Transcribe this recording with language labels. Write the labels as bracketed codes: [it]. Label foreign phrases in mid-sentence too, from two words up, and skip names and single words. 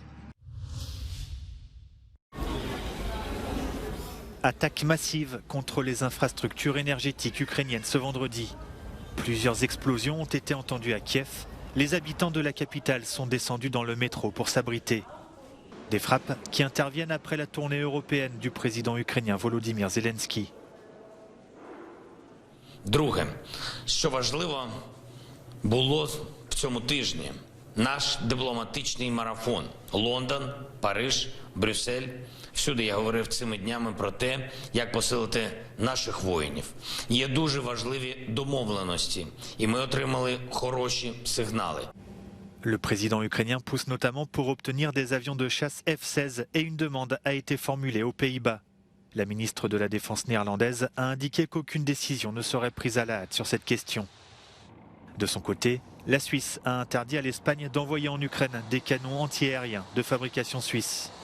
[fr] Attaque massive contre les infrastructures énergétiques ukrainiennes ce vendredi. Plusieurs explosions ont été entendues à Kiev. Les habitants de la capitale sont descendus dans le métro pour s'abriter. Des frappes qui interviennent après la tournée européenne du président ukrainien Volodymyr Zelensky. [uk] Друге, що важливо було в цьому тижні, наш дипломатичний марафон. Лондон, Париж, Брюссель. Всюди я говорив цими днями про те, як посилити наших воїнів. Є дуже важливі домовленості, і ми отримали хороші сигнали. [fr] Le président ukrainien pousse notamment pour obtenir des avions de chasse F-16 et une demande a été formulée aux Pays-Bas. La ministre de la Défense néerlandaise a indiqué qu'aucune décision ne serait prise à la hâte sur cette question. De son côté, la Suisse a interdit à l'Espagne d'envoyer en Ukraine des canons antiaériens de fabrication suisse.